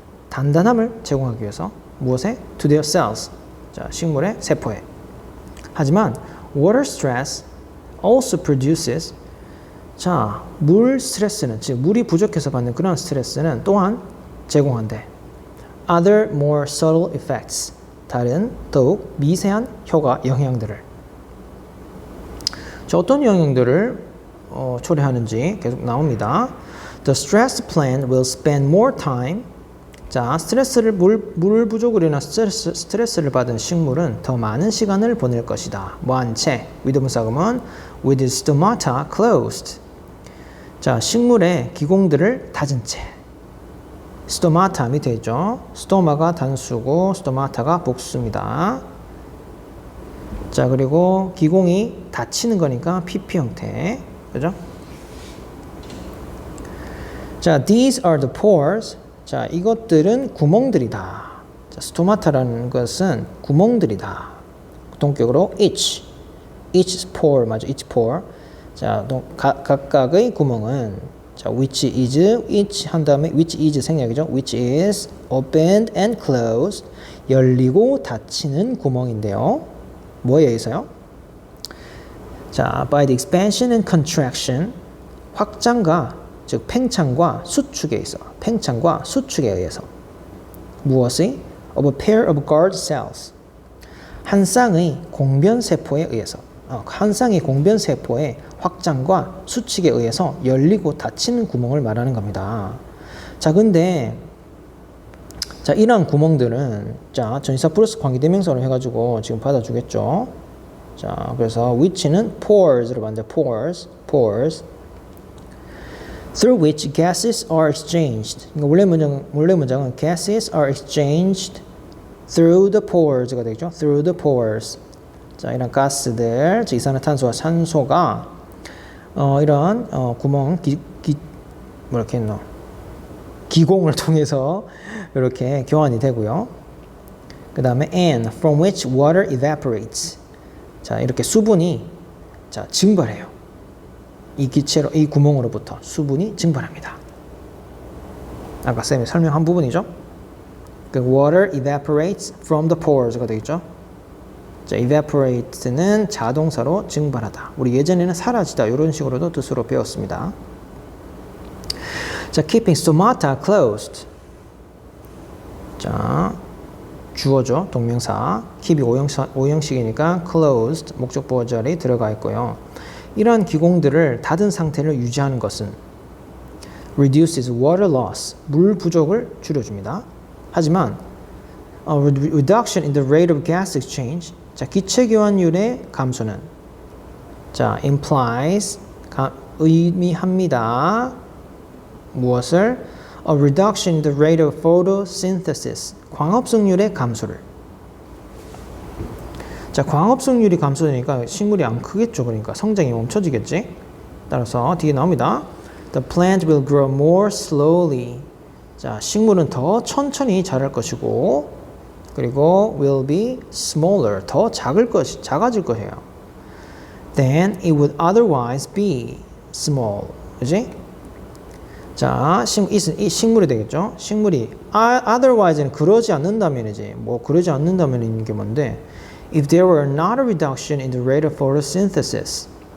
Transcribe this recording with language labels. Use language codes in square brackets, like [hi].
[ko] 단단함을 제공하기 위해서. 무엇에? [en] To their cells. [ko] 자, 식물의 세포에. 하지만 [en] water stress also produces [ko] 자, 물 스트레스는 즉 물이 부족해서 받는 그런 스트레스는 또한 제공한대. [en] other more subtle effects. [ko] 다른 더욱 미세한 효과 영향들을. 자, 어떤 영향들을 초래하는지 계속 나옵니다. [en] The stressed plant will spend more time. [ko] 자, 스트레스를 물 부족으로 인한 스트레스를 받은 식물은 더 많은 시간을 보낼 것이다. 뭐한 채? [en] with [ko] 분사금은 [en] with its stomata closed. [ko] 자, 식물의 기공들을 닫은 채. 스토마타 밑에 있죠. 스토마가 단수고 스토마타가 복수입니다. 자, 그리고 기공이 닫히는 거니까 PP 형태. 그죠? [en] 자, these are the pores. [ko] 자, 이것들은 구멍들이다. 자, 스토마타라는 것은 구멍들이다. 동격으로 [en] each pore [ko] 맞죠? [en] each pore. [ko] 자, 각각의 구멍은 자, which 한 다음에 which is 생략이죠. [en] which is opened and closed. [ko] 열리고 닫히는 구멍인데요. 뭐에 의해서요? [en] 자, by the expansion and contraction. [ko] 확장과 즉 팽창과 수축에 의해서. 팽창과 수축에 의해서. 무엇이? [en] of a pair of guard cells. [ko] 한 쌍의 공변세포에 의해서. 한 쌍의 공변세포의 확장과 수축에 의해서 열리고 닫히는 구멍을 말하는 겁니다. 자, 근데 자, 이러한 구멍들은 자, 전치사 플러스 관계대명사로 해가지고 지금 받아주겠죠. 자, 그래서 [en] which는 pores로 만든 pores through which gases are exchanged. [ko] 그러니까 원래 문장은 [en] gases are exchanged through the pores가 [ko] 되겠죠. [en] through the pores. [ko] 자, 이런 가스들, 즉 이산화탄소와 산소가 이런 구멍 뭐렇게 했노? 기공을 통해서 이렇게 교환이 되고요. 그 다음에 [en] and from which water evaporates. [ko] 자, 이렇게 수분이 자, 증발해요. 이 기체로 이 구멍으로부터 수분이 증발합니다. 아까 쌤이 설명한 부분이죠. [en] 그 water evaporates from the pores가 [ko] 되겠죠. 자, evaporate는 자동사로 증발하다. 우리 예전에는 사라지다 이런 식으로도 뜻으로 배웠습니다. [en] 자, keeping stomata closed. [ko] 자, 주어죠. 동명사. keep이 오형식이니까 closed 목적 보호 자리 들어가 있고요. 이러한 기공들을 닫은 상태를 유지하는 것은 [en] reduces water loss. [ko] 물 부족을 줄여줍니다. 하지만 [en] reduction in the rate of gas exchange. [ko] 자, 기체 교환율의 감소는 자, implies 의미합니다. 무엇을? [en] A reduction in the rate of photosynthesis. [ko] 광합성률의 감소를. 자, 광합성률이 감소되니까 식물이 안 크겠죠. 그러니까 성장이 멈춰지겠지. 따라서 뒤에 나옵니다. [en] The plant will grow more slowly. [ko] 자, 식물은 더 천천히 자랄 것이고 그리고 [en] will be smaller. [ko] 더 작아질 거예요. [en] Than it would otherwise be small. [ko] 그지? 자, 이 식물이 되겠죠. 식물이 otherwise는 그러지 않는다면이지. 뭐 그러지 않는다면 게 뭔데? [en] If there were not a reduction in the rate of photosynthesis.